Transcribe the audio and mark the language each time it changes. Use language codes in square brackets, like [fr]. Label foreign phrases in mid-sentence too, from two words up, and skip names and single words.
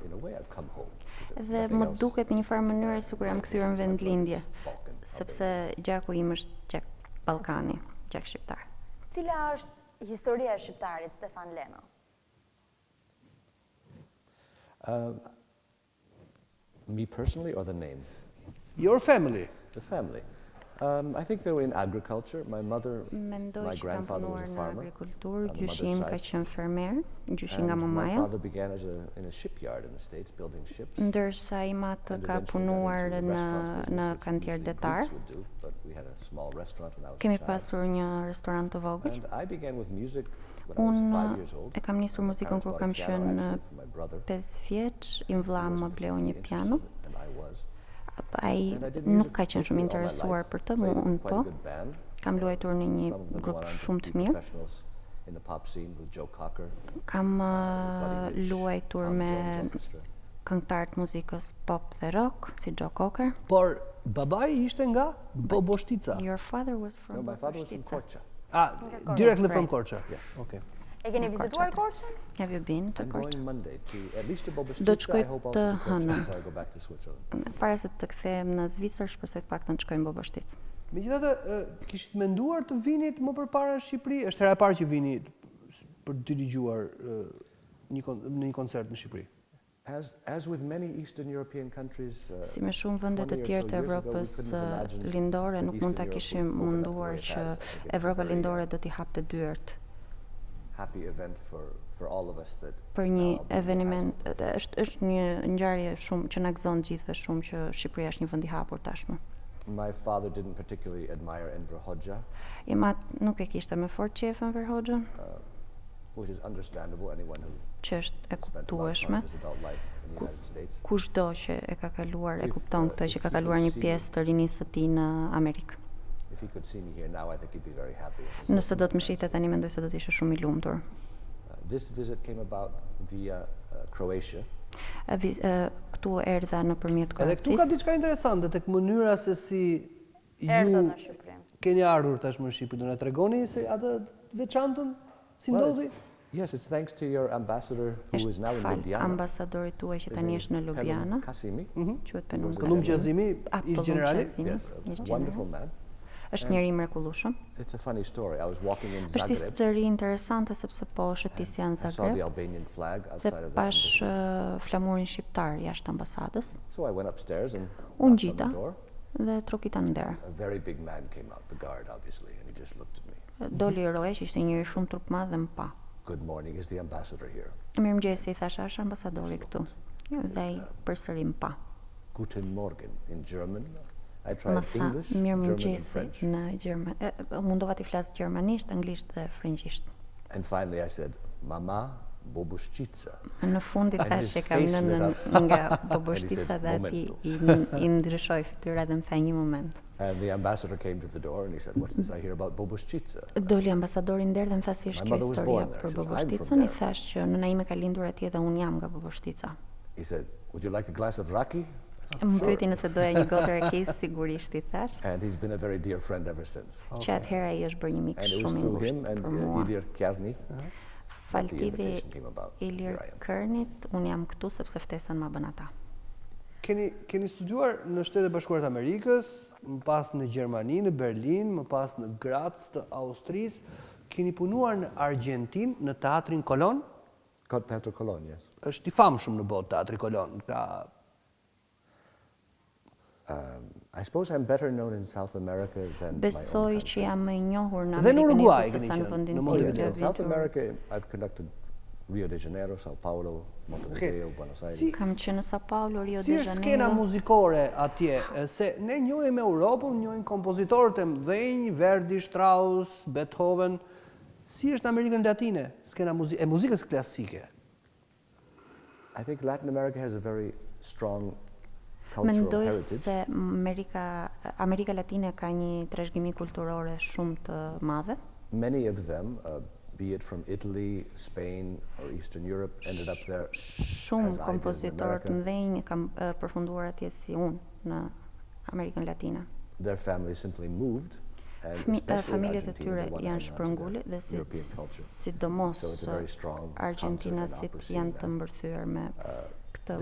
[sq] Dhe më duket në një farë mënyrë sikur jam kthyer në vendlindje, sepse gjaku im është gjak Ballkani, gjak shqiptar. Cila është historia e shqiptarit Stefan Lano? [en] Me personally or the name? Your family. The family. I think they were in agriculture. My mother, my grandfather was a farmer. [sq] Gjyshi ka qenë fermer, gjyshi nga [en] My [sq] mamaja. [en] father began in a shipyard in the States, building ships. [sq] Ndërsa i matë ka punuar në kantier detar. Kemi pasur një restorant të vogël. [en] And I began with music when I was 5 years old. [sq] E kam nisur muzikën kur kam qenë 5 vjeç, i vlla më bleu një piano. [en] And I was. [sq] Ai nuk ka qenë shumë interesuar për të, unë po. Kam luajtur në një grup shumë të mirë. Kam luajtur me këngëtar të muzikës pop dhe rock, si Joe Cocker. Por babai ishte nga Boboshtica. [en] Your father was No, from my father was from Boboshtica. Korça. Directly from Korça. Yes. Okay. [sq] E keni vizituar Korçën? [en] Have you been to I'm Korça? going Monday to at least to [sq] Do të [en] Boboshtica. [sq] shkoj [en] I hope also [sq] të [en] to Korça [sq] hënën. [en] before I go back to Switzerland. [sq] Para se të kthehem në Zvicër, shpresoj të paktën të shkoj në Boboshticë. Megjithatë, kishit menduar të vinit më përpara në Shqipëri? Është hera e parë që vini për të dirigjuar në një koncert në Shqipëri. [en] As with many Eastern European countries, [sq] Si me shumë vende të tjerë të Evropës lindore, nuk mund ta kishim munduar që Evropa lindore do t'i hapte dyert [en] happy event for all of us that [sq] për një eveniment. Është një ngjarje shumë që na gëzon gjithëve shumë që Shqipëria është një vend i hapur tashmë. [en] my father didn't particularly admire Enver Hoxha, [sq] I mat nuk e kishte me fort qef Enver Hoxha, [en] which is understandable. Anyone who [sq] që është e [en] spent a lot of part [sq] kuptueshme. [en] of his adult life in the United States. [sq] Kushdo që e ka kaluar e kupton këtë, që ka kaluar një pjesë të rinisë së tij në Amerikë. [en] If he could see me here now, I think he'd be very happy. [sq] Nëse do të më shihte tani, mendoj se do të ishte shumë i lumtur. [en] This visit came about via Croatia. [sq] Këtu erdha nëpërmjet Edhe këtu ka Kroacisë. diçka interesante tek mënyra se si Erdhët ju në Shqipëri. keni ardhur tashmë në Shqipëri. Do na tregoni se atë veçantën si [en] Well, [sq] ndodhi? [en] yes, it's thanks to your ambassador who is [sq] Është [en] now in fal Ljubljana. [sq] ambasadorit tuaj që tani është në Ljubljana, Kasimi. quhet Penum Këllum Gjazimi, Kasimi. ish generali? [en] Yes, a wonderful man. [sq] Është njeri mrekullueshëm. [en] It's a funny story. I was walking in [sq] Është [en] Zagreb. [sq] histori interesante sepse po shëtis janë [en] I saw the [sq] Zagreb [en] Albanian flag [sq] dhe [en] outside of the [sq] pash flamurin shqiptar jashtë ambasadës. [en] So I went upstairs and [sq] Unë [en] knocked on [sq] gjita [en] the door. [sq] dhe trokita në derë. [en] A very big man came out, the guard obviously, and he just looked at me. [sq] Doli roja që ishte njëri shumë trup madh dhe më pa. [en] Good morning, is the ambassador here? [sq] Mirëmëngjesi, i thash, është ambasadori këtu. Dhe ai përsëri më pa. [de] Guten Morgen [en] in German. I [sq] Më [en] tried [sq] tha [en] English, German and [sq] mirëmëngjesi [en] French. [sq] në gjerman. Mundova të flas gjermanisht, anglisht dhe frëngjisht. [en] And finally I said, Mama Boboshtica. [sq] Në fundit [en] And [sq] thash [en] his [sq] që kam [en] face lit [sq] nënën [en] up. [sq] nga [en] And [sq] Boboshtica [en] he said, [sq] dhe ati [en] "Momento." [sq] i ndryshoi fytyra dhe më tha një moment. [en] And the ambassador came to the door and he said, what's this I hear about Boboshtica? [sq] Doli ambasadori nder dhe më tha si është [en] My [sq] kjo [en] mother was [sq] historia [en] born there. [sq] për [en] She said, "I'm [sq] Boboshticën. [en] from [sq] I [en] there." [sq] thash që nëna ime ka lindur atje dhe unë jam nga Boboshtica. [en] He said, would you like a glass of raki? [sq] Më pyeti nëse doja një gotë rekis, sigurisht i thash. [en] And he's been a very dear friend ever since. [sq] Që atëherë ai është bërë një mik [en] And it was [sq] shumë i [en] through him [sq] ngushtë [en] and për mua. Ilir Kjarni [sq] Faltidhi [en] invitation came about. [sq] Ilir [en] Here I am. [sq] Kërnit, unë jam këtu sepse ftesën ma bën ata. Keni studiuar në Shtetet Bashkuara të Amerikës, më pas në Gjermani, në Berlin, më pas në Graz të Austrisë, keni punuar në Argjentinë, në teatrin Kolon? [en] Teatri Kolon, yes. [sq] Është i famshëm në botë teatri Kolon. [en] I suppose I'm better known in South America than [sq] Besoj [en] my own [sq] që jam më i njohur në Dhe në Amerikën Uruguay e Jugut se sa në vendin [en] country. [sq] tim. [en] In South America, I've conducted Rio de Janeiro, Sao Paulo, Montevideo, Buenos Aires. [sq] Kam qenë në Sao Paulo, Rio Si de është skena Janeiro. muzikore atje? Se ne njohim Europën, njohim kompozitorët e mëdhenj, Verdi, Strauss, Beethoven. Si është në Amerikën Latine, skena e muzikës klasike? [en] I think Latin America has a very strong cultural [sq] Mendoj [en] heritage. [sq] se Amerika Latine ka një trashëgimi kulturore shumë të madhe. [en] Many of them, be it from Italy, Spain, or Eastern Europe, ended up there [sq] Shumë [en] as I did in [sq] kompozitorë të [en] America. [sq] mëdhenj kam përfunduar atje si unë në Amerikën Latine. [en] Their families simply moved, and especially [sq] Familjet e [en] Argentina, [sq] tyre [en] they went [sq] janë [en] on to [sq] shpërngulë [en] their [sq] dhe [en] European culture. [sq] sidomos [en] So it's a very strong [sq] Argjentinasit [en] concert and [sq] janë [en] opera [sq] të mbërthyer me këtë